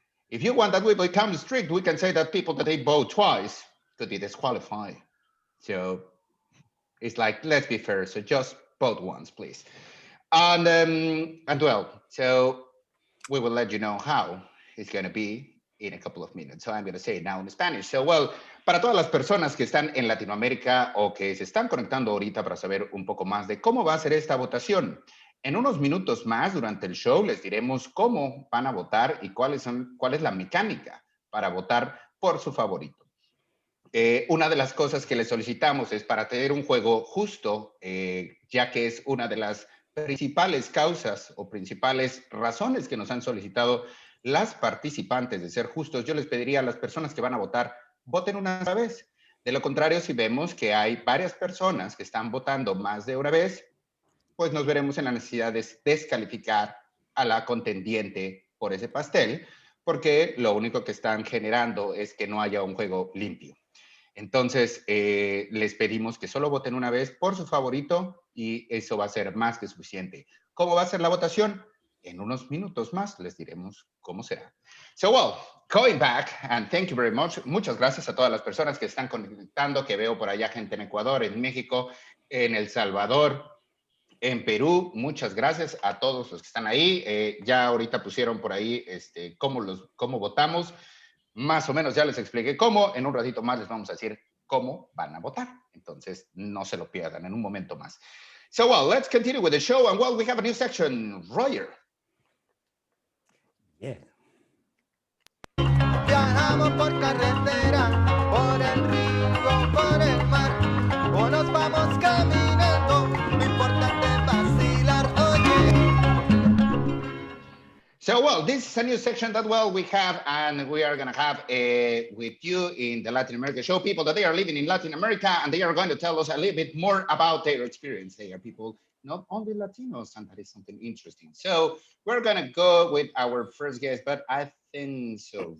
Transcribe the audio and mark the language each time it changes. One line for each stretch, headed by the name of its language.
English: If you want that we become strict, we can say that people that they vote twice could be disqualified. So it's like, let's be fair. So just vote once, please. And well, so we will let you know how it's going to be in a couple of minutes. So I'm going to say it now in Spanish. So, well,
Spanish: para todas las personas que están en Latinoamérica o que se están conectando ahorita para saber un poco más de cómo va a ser esta votación. En unos minutos más durante el show les diremos cómo van a votar y cuál es la mecánica para votar por su favorito. Una de las cosas que les solicitamos es para tener un juego justo, ya que es una de las principales causas o principales razones que nos han solicitado las participantes de ser justos. Yo les pediría a las personas que van a votar, voten una vez. De lo contrario, si vemos que hay varias personas que están votando más de una vez, pues nos veremos en la necesidad de descalificar a la contendiente por ese pastel, porque lo único que están generando es que no haya un juego limpio. Entonces, les pedimos que solo voten una vez por su favorito y eso va a ser más que suficiente. ¿Cómo va a ser la votación? En unos minutos más les diremos cómo será.
English: So, well, going back, and thank you very much.
Spanish: Muchas gracias a todas las personas que están conectando, que veo por allá gente en Ecuador, en México, en El Salvador, en Perú. Muchas gracias a todos los que están ahí. Ya ahorita pusieron por ahí cómo votamos. Más o menos ya les expliqué cómo. En un ratito más les vamos a decir cómo van a votar. Entonces, no se lo pierdan en un momento más.
English: So, well, let's continue with the show. And, well, we have a new section. Roger. Yeah.
Spanish: Viajamos por carretera, por el río, por el mar, o nos vamos caminando, lo importante es vacilar, oye.
English: So, well, this is a new section that, well, we have, and we are going to have with you in the Latin America show, people that they are living in Latin America, and they are going to tell us a little bit more about their experience. They are people, not only Latinos, and that is something interesting. So we're going to go with our first guest, but I think so.